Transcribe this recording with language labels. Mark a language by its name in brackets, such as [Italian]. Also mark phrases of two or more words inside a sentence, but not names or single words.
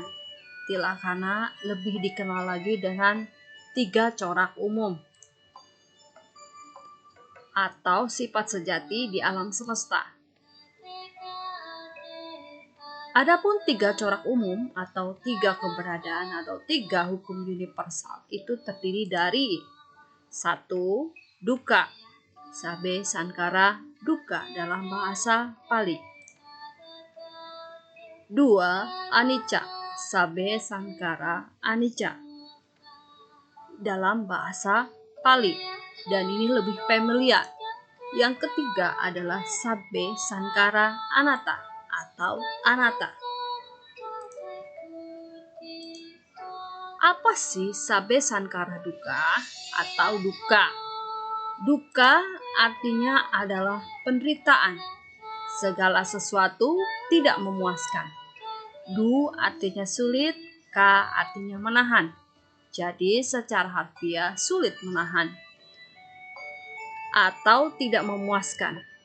[Indonesian] Tilakana lebih dikenal lagi dengan 3 corak umum atau sifat sejati di alam semesta. Adapun 3 corak umum atau 3 keberadaan atau 3 hukum universal itu terdiri dari 1. Dukkha, [Pali] sabbe sankhara dukkha [Indonesian] dalam bahasa Pali. 2. Anicca, [Pali] sabbe sankhara anicca [Indonesian] dalam bahasa Pali, dan ini lebih familiar. Yang ketiga adalah [Pali] sabbe sankhara anatta [Indonesian] atau anatta. Apa sih [Pali] sabbe sankhara dukkha [Indonesian] atau dukkha? Dukkha artinya adalah penderitaan. Segala sesuatu tidak memuaskan. Du artinya sulit, ka artinya menahan. Jadi secara harfiah sulit menahan atau tidak memuaskan.